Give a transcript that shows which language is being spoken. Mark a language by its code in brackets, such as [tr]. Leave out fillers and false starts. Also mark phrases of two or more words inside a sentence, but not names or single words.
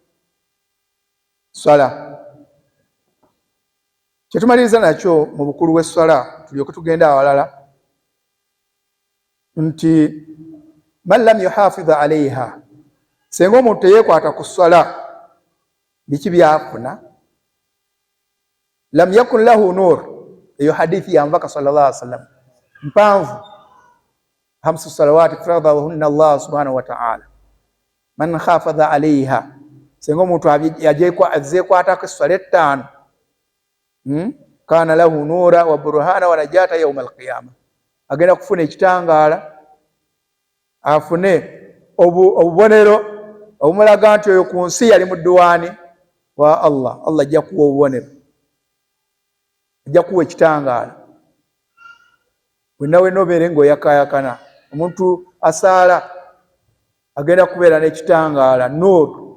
[lg] Swala kyetumaliriza nakyo mu bukulu bw'esswala tulyoke tugenda awalala nti [ar] من لم يحافظ عليها, [lg] senga omuntu teyeekwata ku sswala biki byafuna? [ar] لم يكن له نور. [lg] Eyo hadithi ya mubaka [ar] صلى الله عليه وسلم [lg] mpanvu. [ar] خمس صلوات فرضهن الله سبحانه وتعالى. من حافظ عليها, [lg] senga omuntu azeekwatako esswala ettaano, [ar] كان له نورا وبرهانا ونجاة يوم القيامة, [lg] agenda kufuna ekitangaala, afune obubonero obumulaga nti oyo ku nsi yali mudduwaani wa Allah. Allah ajja kuwa obubonero, ajja kuwa ekitangaala. Wenna wenna obeere ng'oyakayakana, omuntu asaala agenda kubeera n'ekitangaala, nuuru.